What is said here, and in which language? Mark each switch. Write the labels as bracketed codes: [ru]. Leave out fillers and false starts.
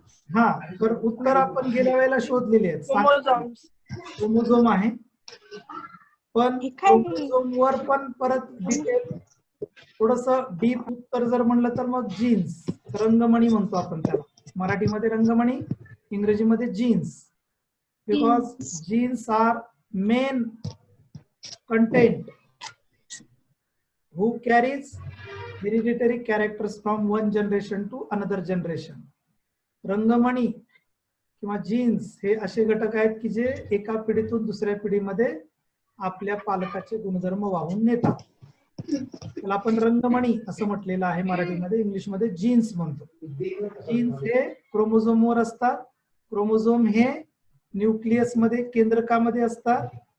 [mr] हा, तर उत्तर आपण गेल्या वेळेला शोधलेले आहेत. क्रोमोझोम आहे, पण क्रोमोझोम वर पण परत डिटेल थोडस डीप उत्तर जर म्हणलं तर मग जीन्स, रंगमणी म्हणतो आपण त्याला. मराठीमध्ये रंगमणी, इंग्रजीमध्ये jeans. [en] Because genes are main content who carries hereditary characters from one generation to another generation. [mr] रंगमणी किंवा जीन्स हे असे घटक आहेत की जे एका पिढीतून दुसऱ्या पिढीमध्ये आपल्या पालकाचे गुणधर्म वाहून नेतात. त्याला आपण रंगमणी असं म्हटलेलं आहे मराठीमध्ये, इंग्लिशमध्ये जीन्स म्हणतो. जीन्स हे क्रोमोझोमवर असतात. क्रोमोझोम हे न्यूक्लियस मध्ये, केंद्रकामध्ये असतात.